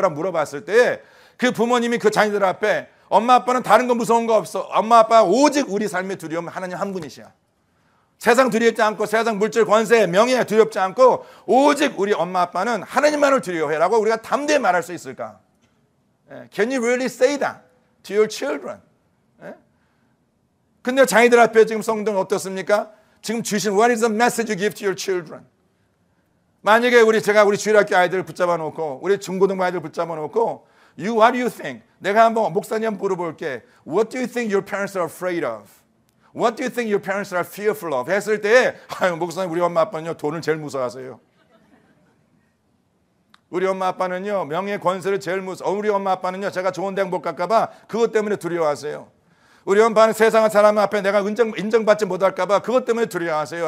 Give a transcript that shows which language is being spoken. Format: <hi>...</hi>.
<ko>라고 물어봤을 때 그 부모님이 그 자녀들 앞에 엄마 아빠는 다른 거 무서운 거 없어. 엄마 아빠 오직 우리 삶의 두려움은 하나님 한 분이시야. 세상 두렵지 않고 세상 물질 권세 명예 두렵지 않고 오직 우리 엄마 아빠는 하나님만을 두려워해라고 우리가 담대히 말할 수 있을까?</ko> <en>Can you really say that to your children?</en> <ko>근데 자기들 앞에 지금 성도는 어떻습니까? 지금 주신</ko> <en>What is the message you give to your children?</en> <ko>만약에 제가 우리 주일학교 아이들 붙잡아 놓고 우리 중고등부 아이들 붙잡아 놓고</ko> <en>What do you think?</en> <ko>내가 한번 목사님 한번 물어볼게.</ko> <en>What do you think your parents are afraid of? What do you think your parents are fearful of?</en> <ko>했을 때 목사님 우리 엄마 아빠는요 돈을 제일 무서워하세요. 우리 엄마 아빠는요 명예 권세를 제일 무서워. 우리 엄마 아빠는요 제가 좋은 대학 못 갈까 봐 그것 때문에 두려워하세요. 우리 엄마는 세상의 사람 앞에 내가 인정받지 못할까 봐 그것 때문에 두려워하세요.</ko>